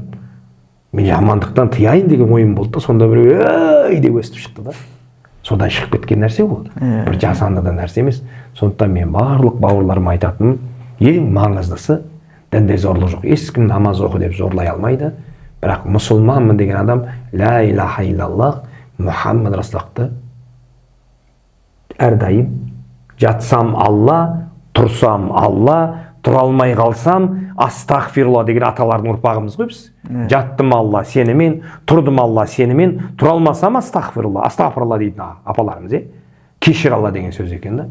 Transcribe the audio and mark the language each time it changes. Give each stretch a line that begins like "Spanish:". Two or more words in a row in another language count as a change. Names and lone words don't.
Kazakh: Мен жамандықтан тыяйын деген ойым болды да, сонда бір ей деп өстіп шықты да. Содан шығып кеткен нәрсе болды. Бір жасанды да нәрсе емес. Сондықтан мен барлық бауырларыма айтатыным, ең маңыздысы дінде зорлық жоқ. Ешкім намаз оқы деп зорлай алмайды. Бірақ мұсылманмын деген адам
Arabic: لا إله إلا الله
Kazakh: Мұхаммад Расулаллахты әрдайым жатсам Алла, тұрсам Алла, тұра алмай қалсам астағфирулла деген аталардың ұрпағымыз ғой біз. Жаттым Алла сенімен, тұрдым Алла сенімен, тұра алмасам астағфирулла дейтін апаларымыз, кешір Алла деген сөз екен да.